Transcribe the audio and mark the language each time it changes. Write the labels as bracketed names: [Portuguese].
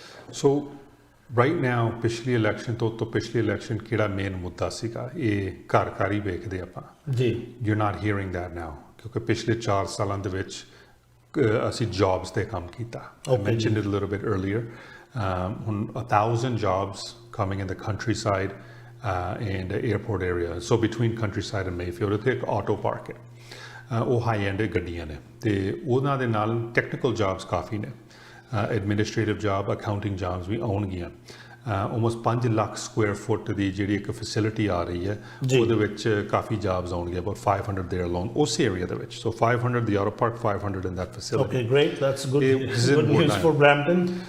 [English] So right now [Punjabi] ਪਿਛਲੀ election ਤੋਂ ਪਿਛਲੀ ਇਲੈਕਸ਼ਨ ਕਿਹੜਾ ਮੇਨ ਮੁੱਦਾ ਸੀਗਾ ਇਹ ਘਰ ਹੀ ਵੇਖਦੇ ਆਪਾਂ ਜੀ [English] you're not hearing that now [Punjabi] ਕਿਉਂਕਿ ਪਿਛਲੇ 4 ਸਾਲਾਂ ਦੇ ਵਿੱਚ ਅਸੀਂ ਜੌਬਸ ਤੇ ਕੰਮ ਕੀਤਾ [English] I mentioned it a little bit earlier 1,000 jobs coming in the countryside and airport area. So between countryside and Mayfield, [Punjabi] ਉੱਥੇ ਇੱਕ auto park ਹੈ, ਉਹ ਹਾਈ ਐਂਡ ਗੱਡੀਆਂ ਨੇ, ਤੇ ਉਹਨਾਂ ਦੇ ਨਾਲ ਟੈਕਨੀਕਲ ਜੌਬਸ ਕਾਫੀ ਨੇ, ਐਡਮਿਨਿਸਟ੍ਰੇਟਿਵ ਜੌਬ, ਅਕਾਊਂਟਿੰਗ ਜੌਬਸ ਵੀ ਆਉਣਗੀਆਂ। ਆਲਮੋਸਟ 5 ਲੱਖ ਸਕੁਆਇਰ ਫੁੱਟ ਦੀ ਜਿਹੜੀ ਇੱਕ ਫੈਸਿਲਿਟੀ ਆ ਰਹੀ ਹੈ, ਉਹਦੇ ਵਿੱਚ ਕਾਫੀ ਜੌਬਸ ਆਉਣਗੀਆਂ, [English] about 500 there alone [Punjabi] ਉਸ ਏਰੀਆ ਦੇ ਵਿੱਚ। ਸੋ 500 ਦੀ auto park, [English] 500 in that facility. Okay, great. That's good news for Brampton.